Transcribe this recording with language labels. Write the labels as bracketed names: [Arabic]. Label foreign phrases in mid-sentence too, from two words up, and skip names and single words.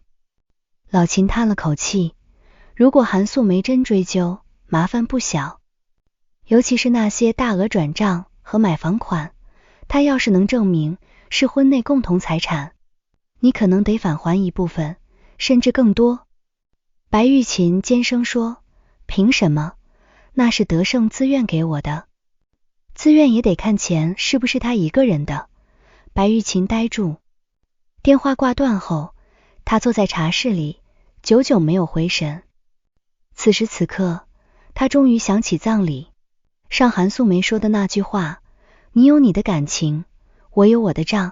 [Chinese] 老秦嘆了口氣，如果韓素梅真追究，麻煩不小，尤其是那些大額轉賬和買房款，他要是能證明是婚內共同財產，你可能得返還一部分，甚至更多。白玉琴尖聲說，憑什麼？那是德勝自願給我的，自願也得看錢是不是他一個人的。白玉琴呆住。電話掛斷後，他坐在茶室裡，久久沒有回神。此時此刻，他終於想起葬禮上韓素梅說的那句話，你有你的感情，我有我的賬。